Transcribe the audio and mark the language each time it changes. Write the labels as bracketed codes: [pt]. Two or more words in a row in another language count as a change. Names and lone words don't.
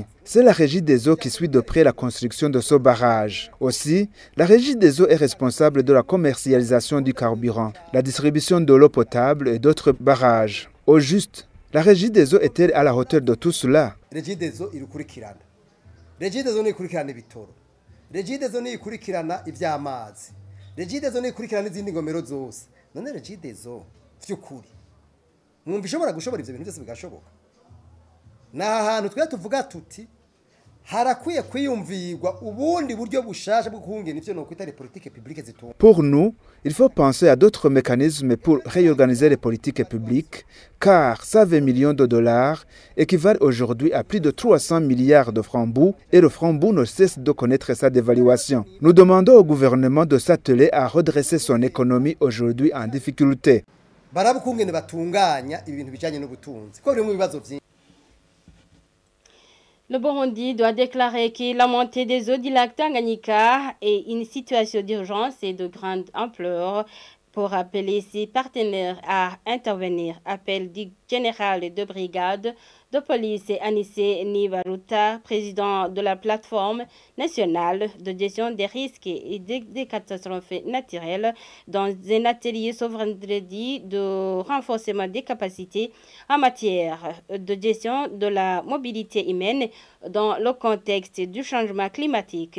[fr] C'est la Régie des eaux qui suit de près la construction de ce barrage. Aussi, la Régie des eaux est responsable de la commercialisation du carburant, la distribution de l'eau potable et d'autres barrages. Au juste, la Régie des eaux est-elle à la hauteur de tout cela? [rn] Régie des eaux irukurikirana. Régie des eaux ikurikirana ibitoro. Régie des eaux ikurikirana ivy'amazi. Régie des eaux ikurikirana izindi ngomero zose. None Régie des eaux vy'ukuri. Mwumva ishobora gushobora ivyo bintu byose bigashoboka. Na ahantu twe tuvuga tuti harakwiye kwiyumvirwa ubundi buryo bushasha bwo kuhungena ivyo no kwita [fr] les politiques publiques [rn] zitunga. [fr] Pour nous, il faut penser à d'autres mécanismes pour réorganiser les politiques publiques, car 120 millions de dollars équivalent aujourd'hui à plus de 300 milliards de francs bouts et le franc bout ne cesse de connaître sa dévaluation. Nous demandons au gouvernement de s'atteler à redresser son économie aujourd'hui en difficulté. [rn] Barabukungene batunganya ibintu bijanye n'ubutunzi. Ko biri mu bibazo byinshi. [fr] Le Burundi doit déclarer que la montée des eaux du lac Tanganyika est une situation d'urgence et de grande ampleur pour appeler ses partenaires à intervenir. Appel du général de brigade de police Anissé Nibaruta, président de la plateforme nationale de gestion des risques et des catastrophes naturelles, dans un atelier ce vendredi de renforcement des capacités en matière de gestion de la mobilité humaine dans le contexte du changement climatique.